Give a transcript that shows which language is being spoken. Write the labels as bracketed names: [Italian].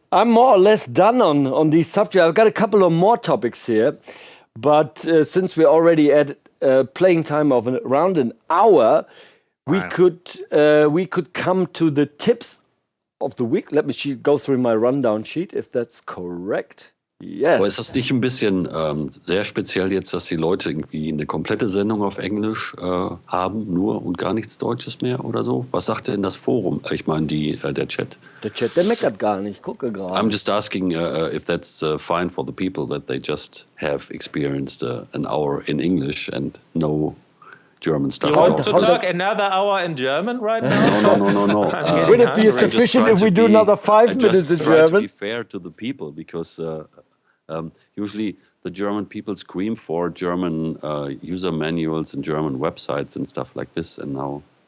[English] I'm more or less done on these subjects. I've got a couple of more topics here, but since we're already at playing time of around an hour, we could come to the tips of the week. Let me go through my rundown sheet, if that's correct. Yes. [German] Aber ist das nicht ein bisschen sehr speziell jetzt, dass die Leute irgendwie eine komplette Sendung auf Englisch haben, nur und gar nichts Deutsches mehr oder so? Was sagt denn das Forum? Ich meine, der Chat. Der Chat, der meckert gar nicht. Gucke gerade. [English] I'm just asking if that's fine for the people that they just have experienced an hour in English and no German stuff. You want to talk another hour in German right now? No. Would it be sufficient if we do another 5 minutes in German? To be fair to the people, because usually the German people scream for German user manuals and German websites and stuff like this, and now.